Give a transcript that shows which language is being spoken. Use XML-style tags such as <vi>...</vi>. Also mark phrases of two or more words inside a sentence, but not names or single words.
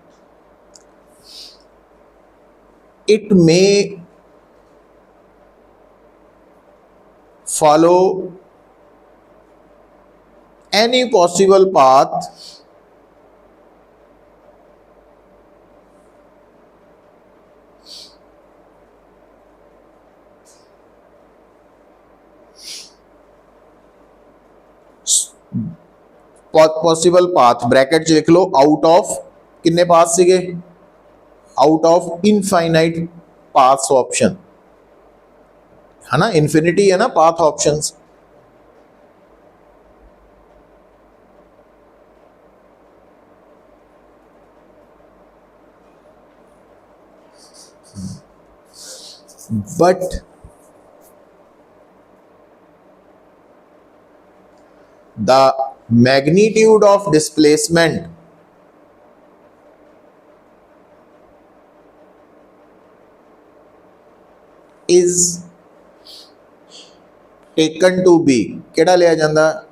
<en>it may follow any possible path possible path bracket</en> <pa>ਚ ਲਿਖ ਲੋ</pa> <en>out of</en> <pa>ਕਿੰਨੇ ਪਾਥ ਸੀਗੇ,</pa> <en>out of infinite paths option</en> <pa>ਹੈ ਨਾ,</pa> <en>infinity</en> <pa>ਹੈ ਨਾ</pa> <en>path options. बट the magnitude of displacement is taken to be</en> <pa>ਕੇੜ੍ਹਾ ਲਿਆ ਜਾਂਦਾ,</pa>